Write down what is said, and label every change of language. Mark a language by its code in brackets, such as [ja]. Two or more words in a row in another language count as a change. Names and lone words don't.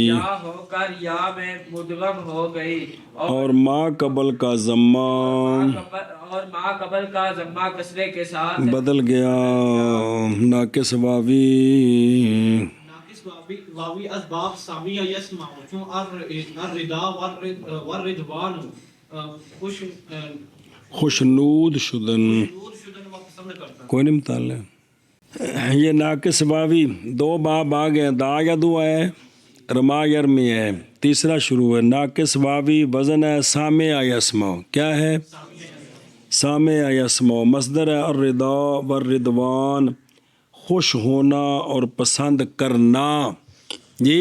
[ur] یا ہو کر یا میں مدغم ہو گئی، اور ما قبل کا ضمہ اور ما قبل کا ضمہ کسرے کے ساتھ بدل گیا، ناقص واوی [fa] ناقص واوی اسباب سامیہ یسمع چون [ar] الردا والرضوان [fa] خوشنود شدن، نور شدن و پسند کرتا۔ [ur] کوئی نہیں مطالعہ۔ یہ ناقص واوی دو باب آ گئے، دا یا دو ہے، رما یرمی ہے، تیسرا شروع ہے۔ ناقص واوی وزن ہے سامع یسمع، کیا ہے؟ سامع یسمع۔ مصدر ہے [ar] الرضا والرضوان، [ur] خوش ہونا اور پسند کرنا جی۔